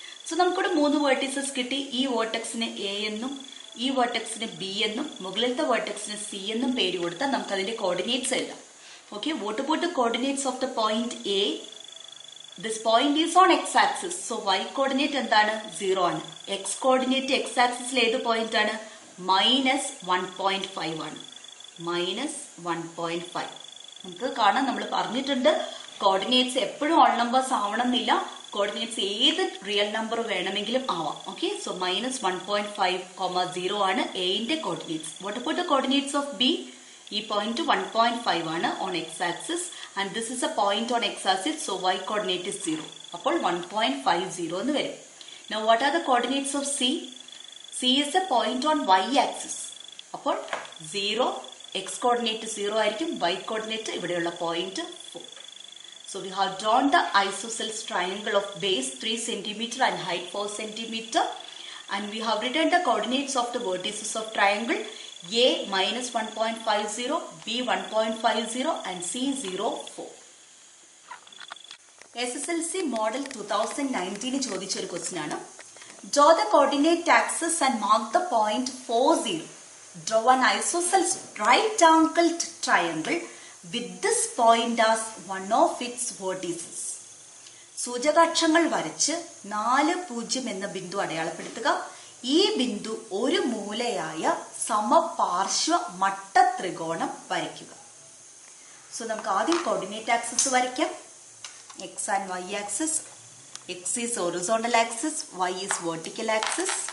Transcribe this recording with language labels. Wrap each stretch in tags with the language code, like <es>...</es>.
<ml>So നമുക്കിവിടെ 3 vertices കിട്ടി. ഈ വേർട്ടെക്സിന് എ എന്നും ഈ വേർട്ടെക്സിന് ബി എന്നും മുകളിലത്തെ വേർട്ടെക്സിന് സി എന്നും പേര് കൊടുത്താൽ നമുക്ക് അതിന്റെ കോർഡിനേറ്റ്സ് എഴുതാം.</ml> <en>Okay, what about the coordinates of the point A? This point is on x axis. So y coordinate</en> <ml>എന്താണ്? 0 ആണ്. x coordinate x axis ഏത് പോയിന്റ് ആണ്? -1.5 ആണ്. -1.5. നമുക്ക് കാണാം, നമ്മൾ പറഞ്ഞിട്ടുണ്ട് കോർഡിനേറ്റ്സ് എപ്പോഴും ഓൾ നമ്പേഴ്സ് ആവണം എന്നില്ല. കോർഡിനേറ്റ്സ് ഏത് റിയൽ നമ്പർ വേണമെങ്കിലും ആവാം. ഓക്കെ, സോ -1.5, 0 ആണ് എന്റെ coordinates.</ml> <en>What about the coordinates of B?</en> <ml>ഈ പോയിന്റ് 1.5 ആണ്</ml> <en>On x axis and this is a point on x axis. So y coordinate is 0.</en> <ml>അപ്പോൾ 1.50 എന്ന് വരും.</ml> <en>Now what are the coordinates of C? C is a point on y axis.</en> <ml>അപ്പോൾ 0, x coordinate 0 ആയിരിക്കും, y coordinate ഇവിടെയുള്ള point 4.</ml> <en>So we have drawn the isosceles triangle of base 3 cm and height 4 cm and we have written the coordinates of the vertices of triangle A minus 1.50, B 1.50 and C 0.4.</en> <ml>SSLC model 2019 ചോദിച്ചൊരു question ആണ്.</ml> <en>Draw the coordinate axis and mark the point 40. Draw an isosceles right angled triangle with this point as one of its vertices.</en> <ml>സൂചകാക്ഷങ്ങൾ വരച്ച് 4,0 എന്ന ബിന്ദു അടയാളപ്പെടുത്തുക. ഈ ബിന്ദു ഒരു മൂലയായ സമപാർശ്വ മട്ട ത്രികോണം വരയ്ക്കുക. സോ നമുക്ക് ആദ്യം കോർഡിനേറ്റ് ആക്സിസ് വരയ്ക്കാം.</ml> <en>X and Y axis. X is horizontal axis, Y is vertical axis.</en>